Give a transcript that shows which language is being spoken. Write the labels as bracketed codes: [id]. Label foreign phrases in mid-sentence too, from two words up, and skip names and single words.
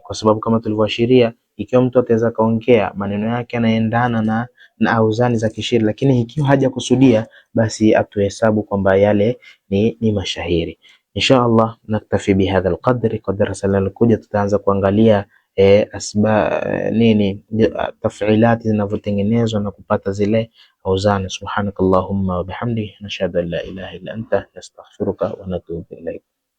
[sw] Kwa sababu kama tulivyoashiria, ikiwa mtu ataweza kaongea maneno yake yanaendana na auzani za kishairi, lakini ikiwa hajakusudia, basi atuhesabu kwamba yale ni mashairi. [ar] إن شاء الله نكتفي بهذا القدر. [sw] Kwa darasa linalokuja tutaanza kuangalia taf'ilati zinavyotengenezwa na kupata zile auzani. [ar] سبحانك اللهم وبحمدك نشهد أن لا إله إلا أنت نستغفرك ونتوب إليك.